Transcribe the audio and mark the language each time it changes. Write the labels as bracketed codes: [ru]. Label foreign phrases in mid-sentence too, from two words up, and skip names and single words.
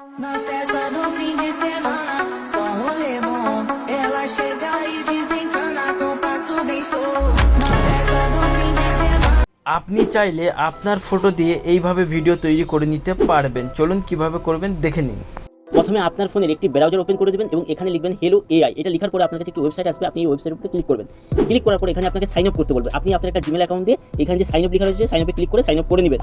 [pt] Na festa do fim de semana, só rolê bom. Ela chega e desencana com passo bem solto. Na festa do fim de semana. [bn] আপনি চাইলে আপনার ফটো দিয়ে এইভাবে ভিডিও তৈরি করে নিতে পারবেন। চলুন কিভাবে করবেন দেখে নিন। প্রথমে আপনার ফোনের একটি [en] browser open [bn] করে দেবেন এবং এখানে লিখবেন [en] Hello AI. [bn] এটা লেখার পরে আপনার কাছে একটি ওয়েবসাইট আসবে, আপনি এই ওয়েবসাইটের উপরে ক্লিক করবেন। ক্লিক করার পরে এখানে আপনাকে [en] sign up [bn] করতে বলবে। আপনি আপনার একটা [en] Gmail account [bn] দিয়ে এখানে যে [en] sign up [bn] লেখা রয়েছে [en] sign up-e click [bn] করে [en] sign up [bn] করে নেবেন।